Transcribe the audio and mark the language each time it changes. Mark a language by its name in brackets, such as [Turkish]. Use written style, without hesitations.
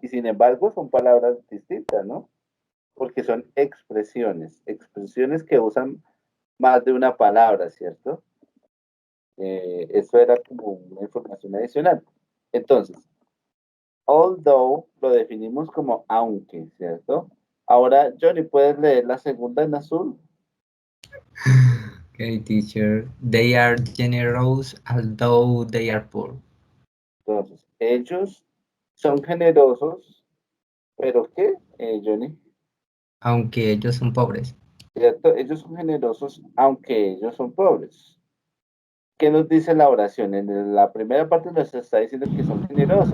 [Spanish] Y sin embargo, son palabras distintas, ¿no? Porque son expresiones que usan más de una palabra, ¿cierto? Eso era como una información adicional. Entonces, although lo definimos como aunque, ¿cierto? Ahora, Johnny, ¿puedes leer la segunda en azul? [English] Okay, teacher. They are generous, although they are poor. [Spanish] Entonces, ellos son generosos, pero ¿qué, Johnny? Aunque ellos son pobres. ¿Cierto? Ellos son generosos, aunque ellos son pobres. ¿Qué nos dice la oración? En la primera parte nos está diciendo que son generosos.